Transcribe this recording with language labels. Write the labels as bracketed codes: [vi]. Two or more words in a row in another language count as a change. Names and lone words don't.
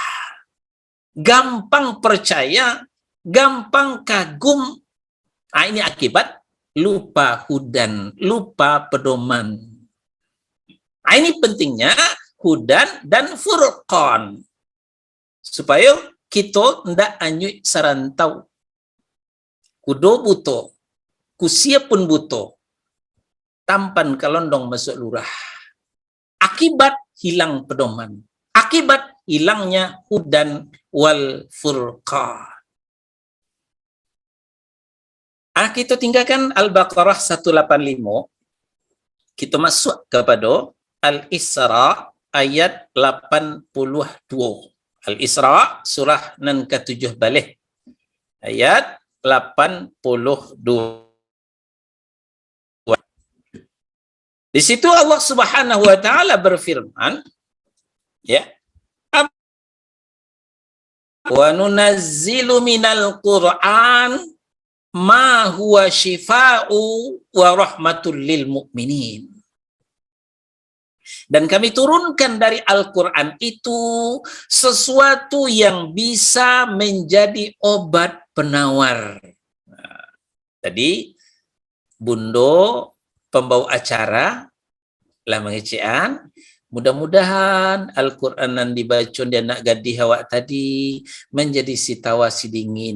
[id] Gampang percaya, gampang kagum. Nah, ini akibat lupa hudan, lupa pedoman. Nah, ini pentingnya hudan dan furqan. [min] Supaya kita ndak anyui sarantau. Kudo buto, kusia pun buto. Tampan kelondong masuk lurah. [id] Akibat hilang pedoman. Akibat hilangnya [ar] هدى والفرقان. [id] Kita tinggalkan Al-Baqarah 185. Kita masuk kepada Al-Isra ayat 82. Al-Isra surah nan ke-7 balik. Ayat 82. Di situ Allah Subhanahu wa taala berfirman, ya. [ar] ونُنزّل من القرآن ما هو شفاء ورحمة للمؤمنين. [id] Dan kami turunkan dari Al-Quran itu sesuatu yang bisa menjadi obat penawar. Nah, tadi Bundo pembawa acara lah mengecean, mudah-mudahan Al-Quran yang dibaca dia nak gadih awak tadi menjadi situasi dingin.